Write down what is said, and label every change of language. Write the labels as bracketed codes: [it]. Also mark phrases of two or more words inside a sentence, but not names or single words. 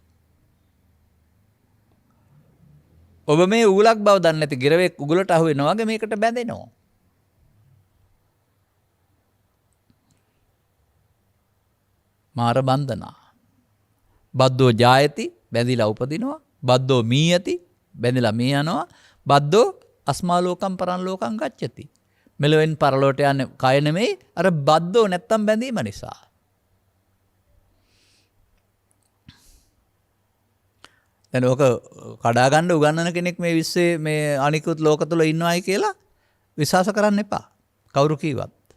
[si] ඔබ මේ උගලක් බව දන්නේ නැති ගිරවෙක් උගලට අහු වෙනවා වගේ මේකට බැඳෙනවා. [pi] මාර බන්ධනා. බද්දෝ ජායති [si] බැඳිලා උපදිනවා. [pi] බද්දෝ මීයති [si] බැඳිලා මිය යනවා. [pi] බද්දෝ අස්මා ලෝකම් පරන් ලෝකම් ගච්ඡති. [si] මෙලොවෙන් පරලෝට යන්නේ කය නෙමෙයි අර බද්දෝ නැත්තම් බැඳීම නිසා. දැන් ඕක කඩා ගන්න උගන්නන කෙනෙක් මේ විශ්වයේ මේ අනිකුත් ලෝක තුල ඉන්නවයි කියලා විශ්වාස කරන්න එපා. කවුරු කීවත්.